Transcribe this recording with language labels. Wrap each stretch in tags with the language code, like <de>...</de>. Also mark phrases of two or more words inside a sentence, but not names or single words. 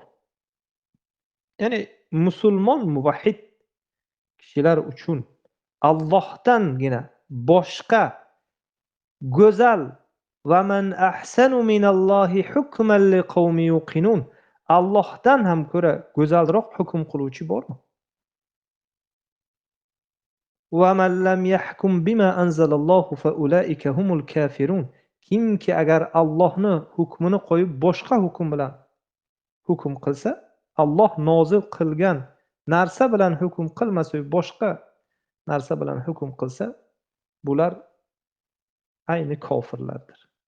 <uz>Ya'ni musulmon muvahhid kishilar uchun Allohdangina boshqa go'zal</uz> <ar>ومن أحسن من الله حكما لقوم يوقنون,</ar> <uz>Allohdan ham ko'ra go'zalroq hukm qiluvchi bormi?</uz> <ar>ومن لم يحكم بما أنزل الله فأولئك هم الكافرون.</ar> <uz>Kimki agar Allohning hukmini qo'yib boshqa hukm bilan hukm qilsa, Alloh nozil qilgan narsa bilan hukm qilmasa, boshqa narsa bilan hukm qilsa, bular ayni kofirlardir.</uz>